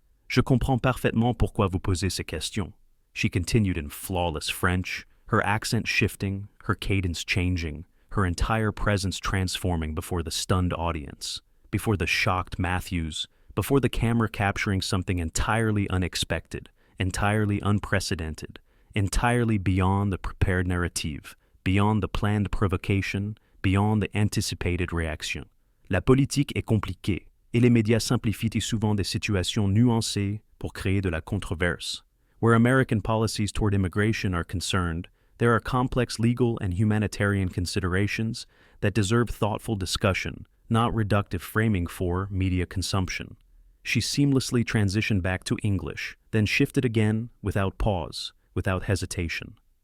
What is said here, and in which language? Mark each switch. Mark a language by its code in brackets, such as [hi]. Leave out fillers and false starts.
[fr] "Je comprends parfaitement pourquoi vous posez ces questions," [en] she continued in flawless French, her accent shifting, her cadence changing, her entire presence transforming before the stunned audience, before the shocked Matthews, before the camera capturing something entirely unexpected, entirely unprecedented, entirely beyond the prepared narrative, beyond the planned provocation, beyond the anticipated réaction. [fr] La politique est compliquée, et les médias simplifient souvent des situations nuancées pour créer de la controverse. [en] Where American policies toward immigration are concerned, there are complex legal and humanitarian considerations that deserve thoughtful discussion, not reductive framing for media consumption. She seamlessly transitioned back to English, then shifted again without pause, without hesitation.